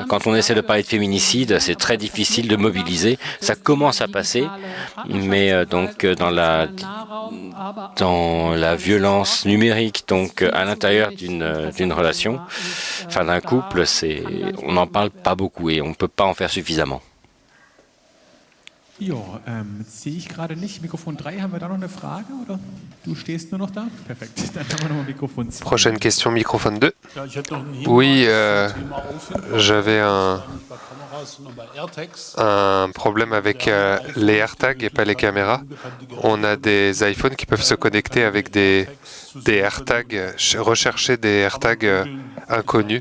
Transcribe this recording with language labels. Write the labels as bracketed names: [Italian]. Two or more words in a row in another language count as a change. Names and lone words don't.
[French] Quand on essaie de parler de féminicide, c'est très difficile de mobiliser. Ça commence à passer, mais donc dans la violence numérique, donc à l'intérieur d'une relation, enfin d'un couple, on n'en parle pas beaucoup et on ne peut pas en faire suffisamment. [German] Jo, jetzt sehe ich gerade nicht. Mikrofon 3, haben wir da noch eine Frage? Oder du stehst nur noch da? Perfekt, dann haben wir nochmal Mikrofon 2. [French] Prochaine question, microphone 2. Oui, j'avais un problème avec les AirTags et pas les caméras. On a des iPhones qui peuvent se connecter avec des AirTags, rechercher des AirTags inconnus.